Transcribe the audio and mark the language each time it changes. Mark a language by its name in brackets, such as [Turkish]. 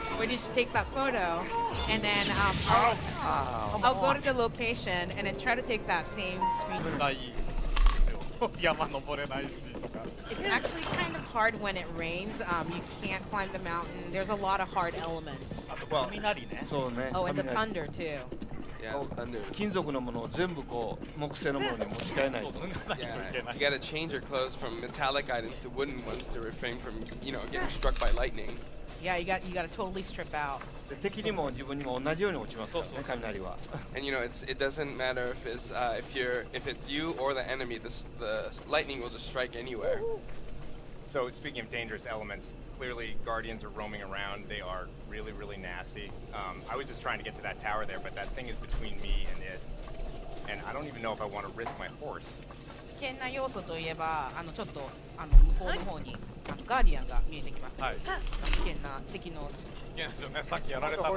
[English] Where did you take that photo?" And then I'll go to the location and then try to take that same [Japanese] これ [English] screenshot. [Japanese] がいいですよ。山登れないしとか。 [English] It's actually kind of hard when it rains. You can't climb the mountain. There's a lot of hard elements. [Japanese] あと雷ね。そうね。 [English] Oh, and the [Japanese] 雷 [English] thunder too. Yeah, thunder. [Japanese] 金属のものを全部こう木製のものに持ち替えないと。 [English] Yeah, you gotta change your clothes from metallic items to wooden ones to refrain from, getting struck by lightning. Yeah, you got to totally strip out. [Japanese] で敵にも自分にも同じように落ちますからね、雷は。 [English] And it doesn't matter if it's you or the enemy. The lightning will just strike anywhere. So speaking of dangerous elements, clearly guardians are roaming around. They are really, really nasty. I was just trying to get to that tower there, but that thing is between me and it. And I don't even know if I want to risk my horse [Japanese] 険な要素といえばちょっと向こうの方にガーディアンが見えてきます、はい。危険な敵のいけないですよね。さっきやられたん